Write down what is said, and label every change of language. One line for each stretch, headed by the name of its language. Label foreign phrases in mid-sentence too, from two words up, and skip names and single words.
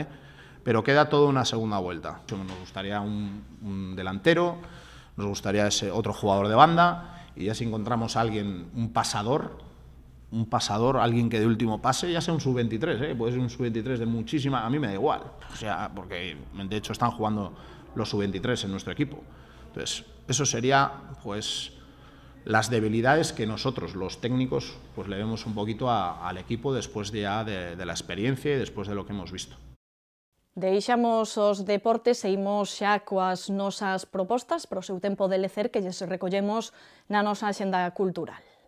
Spanish: Pero queda toda una segunda vuelta. Nos gustaría un delantero, nos gustaría ese otro jugador de banda, y ya si encontramos a alguien, un pasador, alguien que de último pase, ya sea un sub-23, puede ser un sub-23 de muchísima, a mí me da igual, o sea, porque de hecho están jugando los sub-23 en nuestro equipo. Entonces, eso sería, pues, las debilidades que nosotros, los técnicos, pues le vemos un poquito al equipo después de la experiencia y después de lo que hemos visto.
Galician: Deixamos os deportes e imos xa coas nosas propostas para o seu tempo de lecer que lles recollemos na nosa axenda cultural.